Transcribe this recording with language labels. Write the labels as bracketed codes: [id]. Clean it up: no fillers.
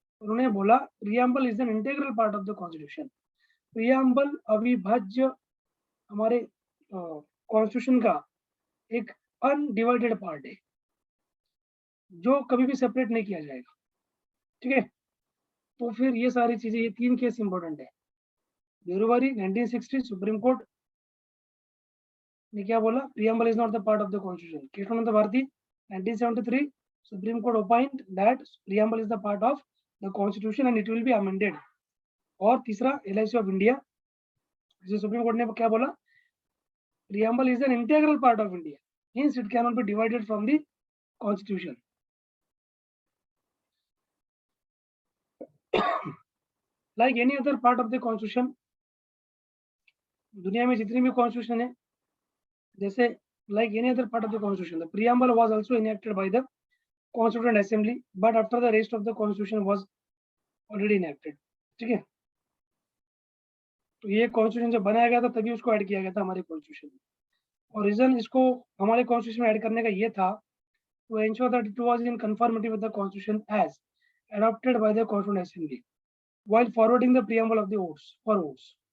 [hi] उन्होंने बोला [en] Preamble is an integral part of the constitution. [hi] Preamble अविभाज्य हमारे कॉन्स्टिट्यूशन का एक अनडिवाइडेड पार्ट है जो कभी भी सेपरेट नहीं किया जाएगा, ठीक है। तो फिर ये सारी चीजें, ये 3 केस इंपॉर्टेंट है। बेरुवारी 1960 सुप्रीम कोर्ट ने क्या बोला, [en] Preamble is not the part of the constitution. [hi] Keshavananda Bharti 1973 [en] Supreme Court opined that preamble is the part of the constitution and it will be amended. [hi] और तीसरा [en] LIC of India, [hi] जिसे supreme court ने क्या बोला, [en] preamble is an integral part of India, hence it cannot be divided from the constitution. Like any other part of the constitution, [hi] दुनिया में जितनी भी constitution है, जैसे [en] like any other part of the constitution, the preamble was also enacted by the Constituent Assembly, but after the rest of the constitution was already enacted. [hi] ठीक है, तो ये कॉन्स्टिट्यूशन जब बनाया गया था तभी उसको ऐड किया गया था हमारे कॉन्स्टिट्यूशन में, और रीजन इसको हमारे कॉन्स्टिट्यूशन में ऐड करने का ये था [en] to ensure that it was in conformity with the constitution as adopted by the Constituent Assembly while forwarding the preamble of the votes for votes.